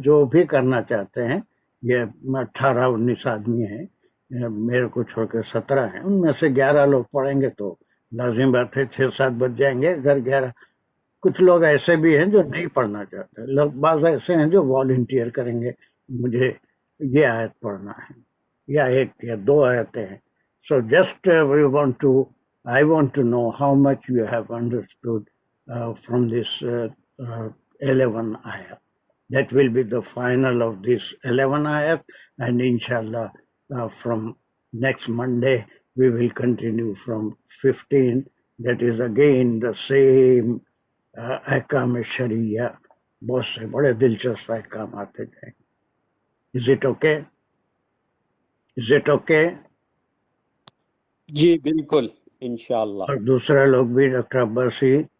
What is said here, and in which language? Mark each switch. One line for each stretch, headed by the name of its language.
Urdu: جو بھی کرنا چاہتے ہیں, یہ 18-19 آدمی ہیں, میرے کو چھوڑ کے 17 ہیں, ان میں سے 11 لوگ پڑھیں گے تو لازم بات ہے 6-7 بج جائیں گے. اگر 11 کچھ لوگ ایسے بھی ہیں جو نہیں پڑھنا چاہتے, لوگ بعض ایسے ہیں جو والنٹیئر کریں گے, مجھے یہ آیت پڑھنا ہے, یا 1 یا 2 آیتیں ہیں.
English: So just I want to know how much you have understood from this 11 ayat. That will be the final of this 11 ayat, and inshallah from next Monday we will continue from 15. That is again the same ahkam sharia.
Urdu: بہت سے بڑے دلچسپ احکام آتے جائیں.
English: Is it okay? Is it okay?
Urdu: جی بالکل انشاءاللہ. اور دوسرے لوگ بھی, ڈاکٹر عباسی